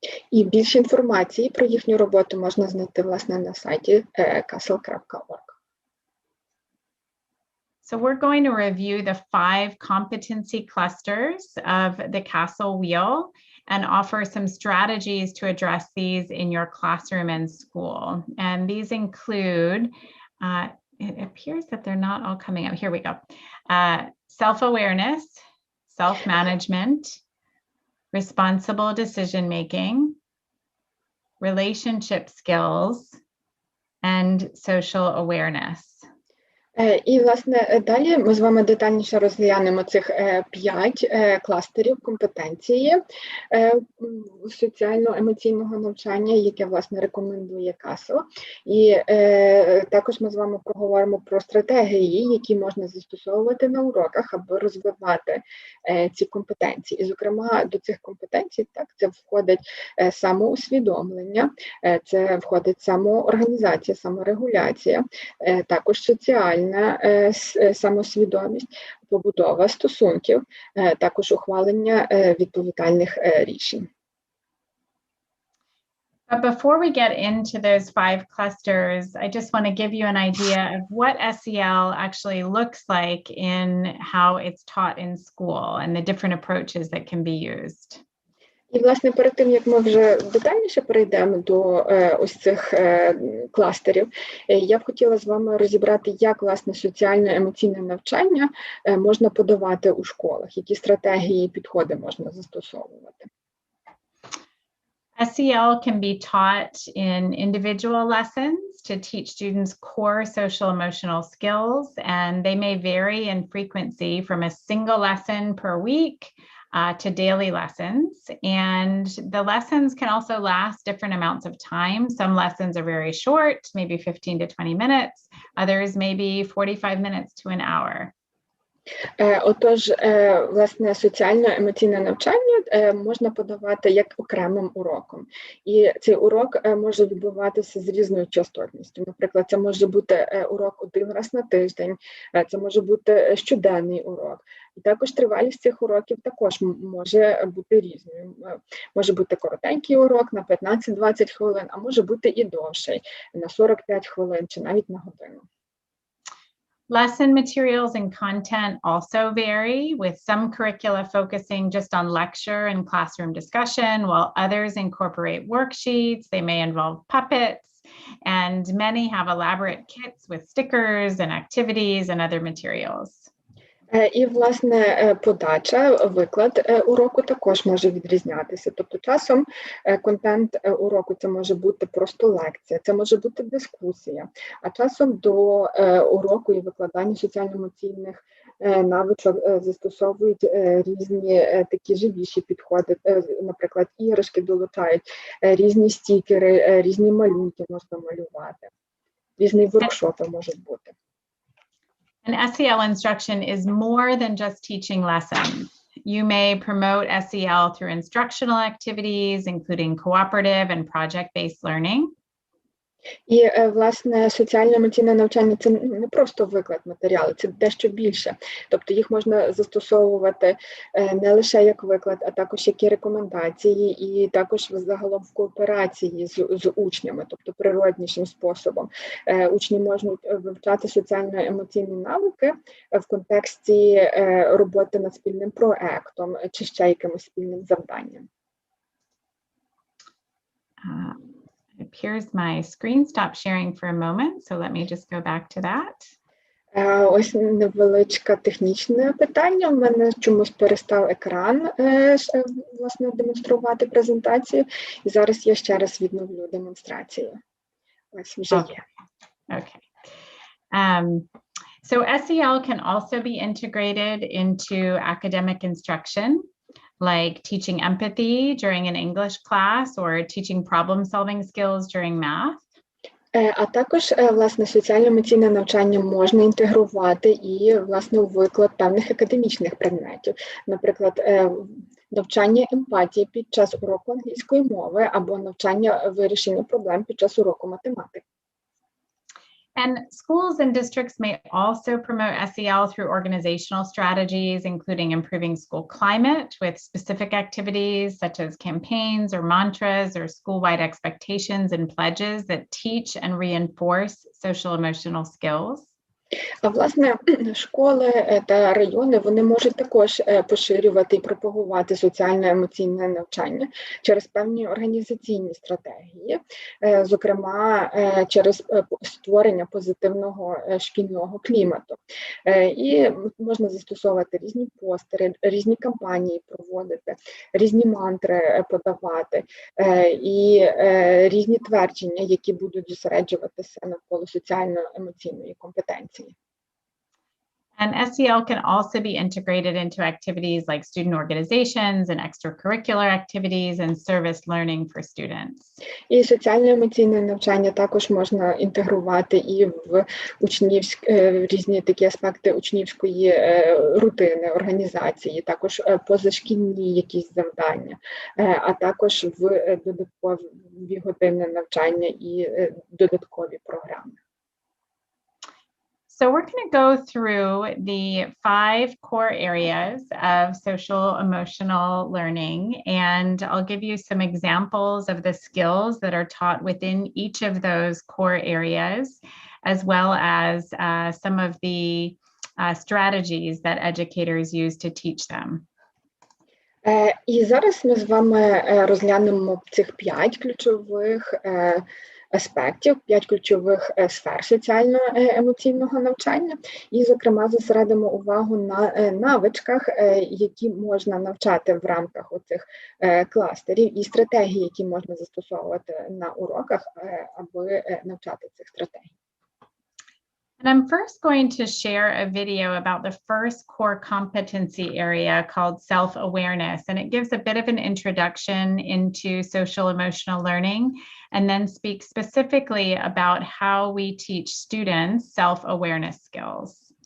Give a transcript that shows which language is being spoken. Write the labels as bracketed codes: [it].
[uk] І більше інформації про їхню роботу можна знайти, власне, на сайті casel.org. [en] So we're going to review the 5 competency clusters of the CASEL wheel and offer some strategies to address these in your classroom and school. And these include, it appears that they're not all coming up. Here we go. Self-awareness, self-management, responsible decision-making, relationship skills, and social awareness. [uk] І, власне, далі ми з вами детальніше розглянемо цих 5 кластерів компетенції соціально-емоційного навчання, яке, власне, рекомендує CASEL. І також ми з вами поговоримо про стратегії, які можна застосовувати на уроках, аби розвивати ці компетенції. І, зокрема, до цих компетенцій, так, це входить самоусвідомлення, це входить самоорганізація, саморегуляція, також соціальна самосвідомість, побудова стосунків, також ухвалення відповідальних рішень. [en] But before we get into those 5 clusters, I just want to give you an idea of what SEL actually looks like in how it's taught in school and the different approaches that can be used. [uk] І, власне, перед тим, як ми вже детальніше перейдемо до ось цих кластерів, я б хотіла з вами розібрати, як, власне, соціально-емоційне навчання можна подавати у школах, які стратегії і підходи можна застосовувати. [en] SEL can be taught in individual lessons to teach students core social emotional skills, and they may vary in frequency from a single lesson per week to daily lessons. And the lessons can also last different amounts of time. Some lessons are very short, maybe 15 to 20 minutes. Others maybe 45 minutes to an hour. [uk] Отож, власне, соціально-емоційне навчання можна подавати як окремим уроком. І цей урок може відбуватися з різною частотністю. Наприклад, це може бути урок 1 раз на тиждень, це може бути щоденний урок. І також тривалість цих уроків також може бути різною. Може бути коротенький урок на 15-20 хвилин, а може бути і довший, на 45 хвилин чи навіть на годину. [en] Lesson materials and content also vary, with some curricula focusing just on lecture and classroom discussion, while others incorporate worksheets. They may involve puppets, and many have elaborate kits with stickers and activities and other materials. [uk] І, власне, подача, виклад уроку також може відрізнятися. Тобто часом контент уроку це може бути просто лекція, це може бути дискусія, а часом до уроку і викладання соціально-емоційних навичок застосовують різні такі живіші підходи, наприклад, іграшки долучають, різні стікери, різні малюнки можна малювати, різні воркшопи можуть бути. [en] And SEL instruction is more than just teaching lessons. You may promote SEL through instructional activities, including cooperative and project-based learning. [uk] І, власне, соціально-емоційне навчання – це не просто виклад матеріалу, це дещо більше. Тобто їх можна застосовувати не лише як виклад, а також як і рекомендації, і також загалом в кооперації з учнями, тобто природнішим способом. Учні можуть вивчати соціально-емоційні навики в контексті роботи над спільним проектом чи ще якимось спільним завданням. [en] It appears my screen stopped sharing for a moment, so let me just go back to that. [uk] Ось невеличке технічне питання. У мене чомусь перестав екран, власне, демонструвати презентацію. І зараз я ще раз відновлю демонстрацію. Ось вже є. [en] Okay. So SEL can also be integrated into academic instruction, like teaching empathy during an English class or teaching problem-solving skills during math. [uk] А також, власне, соціально-емоційне навчання можна інтегрувати і, власне, у виклад певних академічних предметів. Наприклад, навчання емпатії під час уроку англійської мови або навчання вирішення проблем під час уроку математики. [en] And schools and districts may also promote SEL through organizational strategies, including improving school climate with specific activities such as campaigns or mantras or school-wide expectations and pledges that teach and reinforce social emotional skills. [uk] А, власне, школи та райони, вони можуть також поширювати і пропагувати соціально-емоційне навчання через певні організаційні стратегії, зокрема, через створення позитивного шкільного клімату. І можна застосовувати різні постери, різні кампанії проводити, різні мантри подавати і різні твердження, які будуть зосереджуватися навколо соціально-емоційної компетенції. [en] And SEL can also be integrated into activities like student organizations and extracurricular activities and service learning for students. [uk] І соціально-емоційне навчання також можна інтегрувати і в різні такі аспекти учнівської рутини, організації, також позашкільні якісь завдання, а також в додаткові години навчання і додаткові програми. [en] So we're going to go through the 5 core areas of social emotional learning, and I'll give you some examples of the skills that are taught within each of those core areas, as well as some of the strategies that educators use to teach them. [uk] І зараз ми з вами розглянемо цих 5 ключових аспектів, 5 ключових сфер соціально-емоційного навчання, і, зокрема, зосередимо увагу на навичках, які можна навчати в рамках оцих кластерів, і стратегії, які можна застосовувати на уроках, аби навчати цих стратегій. [en] And I'm first going to share a video about the first core competency area called self-awareness, and it gives a bit of an introduction into social emotional learning, and then speak specifically about how we teach students self-awareness skills.